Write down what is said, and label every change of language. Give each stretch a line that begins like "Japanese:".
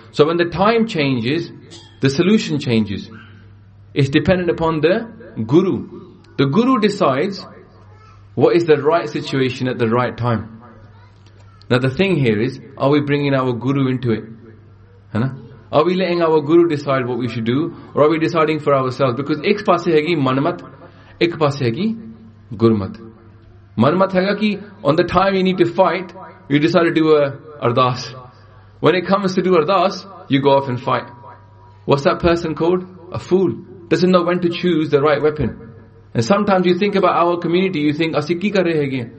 English: So when the time changes, the solution changes. It's dependent upon the Guru. The Guru decides what is the right situation at the right time. Now the thing here is, are we bringing our Guru into it? Are we letting our Guru decide what we should do? Or are we deciding for ourselves?
Punjabi: Because ਏਕ ਪਾਸੇ ਹੈ ਕੀ ਮਨਮਤ, ਏਕ ਪਾਸੇ ਹੈ ਕੀ ਗੁਰਮਤ. ਮਨਮਤ ਹੈ ਗਾ ਕੀ,
English: on the time you need to fight, you decide to do a ardas. When it comes to do ardas, you go off and fight. What's that person called? A fool. Doesn't know when to choose the right weapon. And sometimes you think about our community, you think,
Punjabi: ਅਸੀ ਕੀ ਕਰ ਰਹੇ ਹੈ ਕੀ?